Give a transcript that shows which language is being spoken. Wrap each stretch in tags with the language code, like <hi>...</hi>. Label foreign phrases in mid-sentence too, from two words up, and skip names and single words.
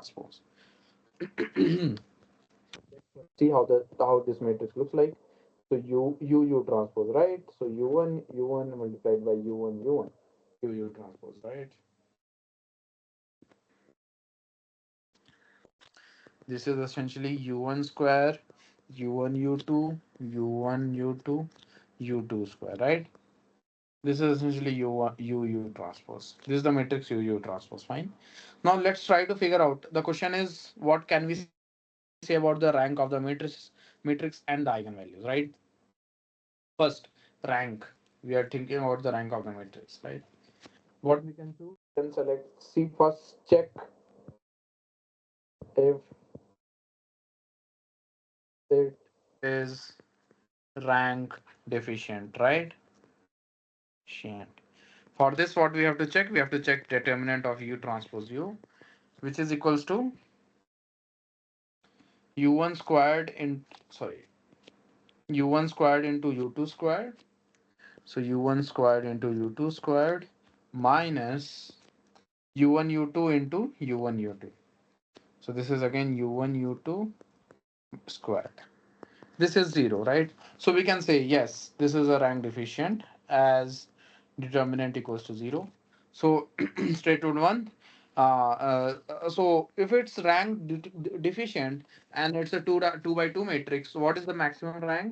<en>See how this matrix looks like. So uu transpose, right? So u1 multiplied by u1 uu transpose, right? This is essentially u1 square, u1 u2, u1 u2, u2 square, right? This is essentially u1 uu transpose. This is the matrix uu transpose. Fine. Now let's try to figure out. The question is, what can we say about the rank of the matrix and the eigenvalues, right? First, rank. We are thinking about the rank of the matrix, right? What we can do? Then select. See first. Check if it is rank deficient, right? Shant. For this, what we have to check? We have to check determinant of u transpose u, which is equals to u1 squared in sorry u1 squared into u2 squared. So u1 squared into u2 squared minus u1 u2 into u1 u2. So this is again u1 u2 squared. This is 0, right? So we can say yes, this is a rank deficient as determinant equals to 0. So statement 1. So if it's rank deficient and it's a 2 by 2 matrix, so what is the maximum rank?</en>